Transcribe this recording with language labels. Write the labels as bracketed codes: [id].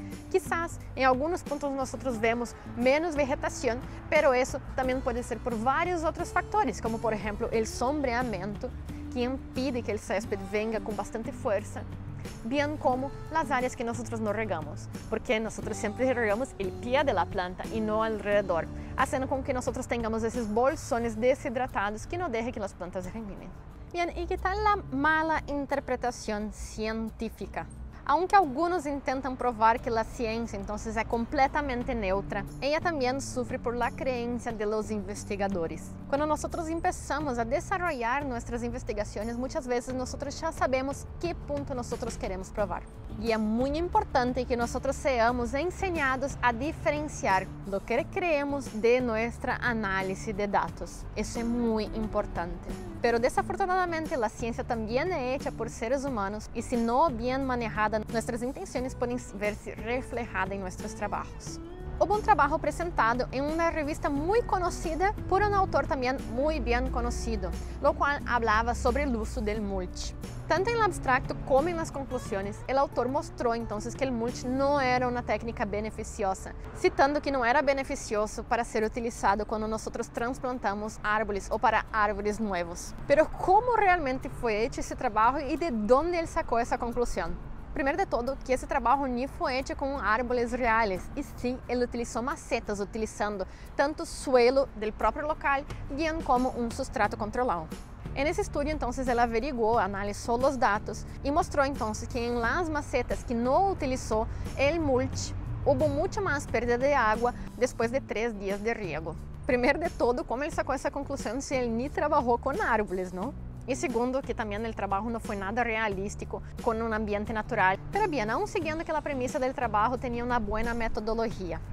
[pt] Quizás, em alguns pontos, nós vemos menos vegetação, pero isso também pode ser por vários outros fatores, como, por exemplo, o sombreamento, que impide que o césped venga com bastante força, bem como as áreas que nós não regamos, porque nós sempre regamos o pé da planta e não alrededor, fazendo com que nós tenhamos esses bolsones desidratados que não deixem que as plantas germinem. Bem, e que tal a mala interpretação científica? [es] Aunque algunos intentan provar que la ciencia entonces es completamente neutra, ella también sufre por la creencia de los investigadores. Cuando nosotros empezamos a desarrollar nuestras investigaciones, muchas veces nosotros ya sabemos qué punto nosotros queremos probar. Y es muy importante que nosotros seamos enseñados a diferenciar lo que creemos de nuestra análisis de datos. Eso es muy importante. Pero desafortunadamente la ciencia también es hecha por seres humanos y si no bien manejada, nuestras intenciones pueden verse reflejadas en nuestros trabajos. [pt] Houve um trabalho apresentado em uma revista muito conhecida por um autor também muito bem conhecido, o qual falava sobre o uso do mulch. Tanto em abstracto como em las conclusões, o autor mostrou então que o mulch não era uma técnica beneficiosa, citando que não era beneficioso para ser utilizado quando nós transplantamos árvores ou para árvores novas. Pero como realmente foi feito esse trabalho e de onde ele sacou essa conclusão? Primeiro de todo, que esse trabalho não foi feito com árvores reais, e sim, ele utilizou macetas, utilizando tanto suelo do próprio local, bem como um substrato controlado. Nesse estudo, então, ele averiguou, analisou os dados e mostrou, então, que em las macetas que não utilizou o mulch, [es] Hubo mucha más pérdida de agua después de 3 días de riego. Primero de todo, ¿cómo él sacó esa conclusión si él ni trabajó con árboles, no? Y segundo, que también el trabajo no fue nada realístico con un ambiente natural. Pero bien, aún siguiendo que la premisa del trabajo tenía una buena metodología.